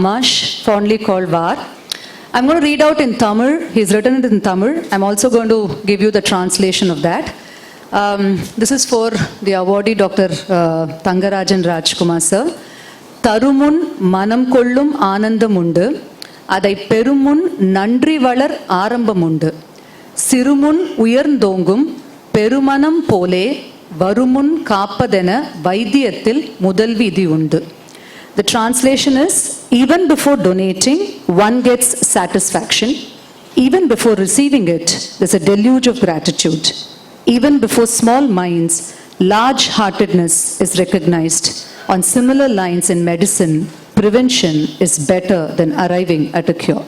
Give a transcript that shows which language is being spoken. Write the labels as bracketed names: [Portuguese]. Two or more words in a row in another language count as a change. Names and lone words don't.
[English] Ramash, fondly called VAR. I'm going to read out in Tamil. He's written it in Tamil. I'm also going to give you the translation of that. This is for the awardee, Dr. Thangarajan Rajkumar sir. [Tamil] தருமுன் மனம் கொள்ளும் ஆனந்தம் உண்டு, அதை பெருமுன் நன்றி வளர் ஆரம்பம் உண்டு. சிறுமுன் உயர்ந்தோங்கும் பெருமனம் போலே வருமுன் காப்பதென வைத்தியத்தில் முதல் விதி உண்டு. [English] The translation is, even before donating, one gets satisfaction. Even before receiving it, there's a deluge of gratitude. Even before small minds, large-heartedness is recognized. On similar lines in medicine, prevention is better than arriving at a cure.